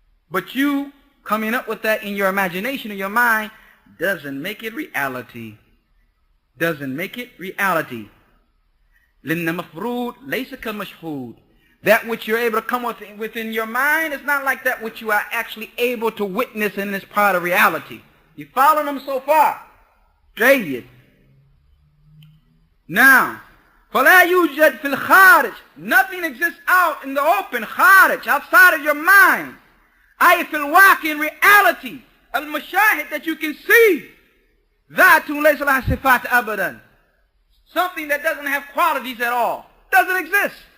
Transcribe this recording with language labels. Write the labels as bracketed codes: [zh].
[en] But you coming up with that in your imagination, in your mind, doesn't make it reality. Doesn't make it reality. [ar] لِنَّ مَفْرُودٌ لَيْسَ كَالْمَشْهُودِ. [en] That which you're able to come within your mind is not like that which you are actually able to witness in this part of reality. You following them so far? [ar] جيد. Now, فَلَا يُوجَدْ فِي الْخَارِجِ. [en] Nothing exists out in the open, خارج, outside of your mind. [ar] أي في الواقع, [en] in reality, [ar] المشاهد, [en] that you can see. [ar] ذات ليس لها صفات أبدا. [en] Something that doesn't have qualities at all. Doesn't exist.